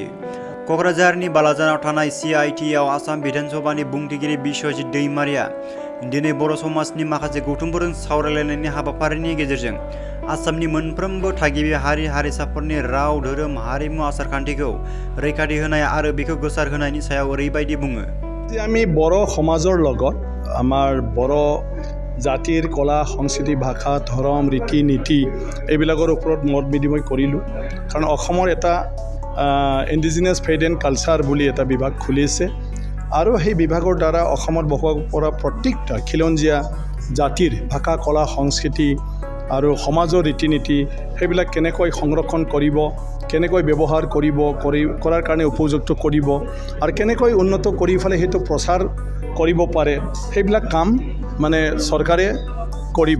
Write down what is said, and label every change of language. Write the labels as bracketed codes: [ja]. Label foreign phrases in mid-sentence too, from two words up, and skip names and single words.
[brx] क'क्राझारनि बालाजानाव थानाय CITआव आसाम बिधानसभानि बुंथिगिरि बिश्वजित दैमारिया दिनै बर' समाजनि माखासे गौथुमफोरजों सावरायलायनायनि हाबाफारिनि गेजेरजों आसामनि मोनफ्रोमबो थागिबि हारि हारिसाफोरनि राव धोरोम हारिमु आसारखान्थिखौ रैखाथि होनाय आरो बेखौ गोसारहोनायनि सायाव ओरैबायदि बुङो। [as] আমি বড় সমাজৰ লগত আমাৰ বড় জাতিৰ কলা সংস্কৃতি ভাষা ধৰ্ম ৰীতি নীতি এইবিলাকৰ ওপৰত মত বিনিময় কৰিলোঁ কাৰণ অসমৰ এটা ইণ্ডিজিনাছ ফেইথ এণ্ড কালচাৰ বুলি এটা বিভাগ খুলিছে আৰু সেই বিভাগৰ দ্বাৰা অসমত বসবাস কৰা প্ৰত্যেকটা খিলঞ্জীয়া জাতিৰ ভাষা কলা সংস্কৃতি আৰু সমাজৰ ৰীতি নীতি সেইবিলাক কেনেকৈ সংৰক্ষণ কৰিব কেনেকৈ ব্যৱহাৰ কৰাৰ কাৰণে উপযুক্ত কৰিব আৰু কেনেকৈ উন্নত কৰি ফেলে সেইটো প্ৰচাৰ কৰিব পাৰে সেইবিলাক কাম মানে চৰকাৰে কৰিব।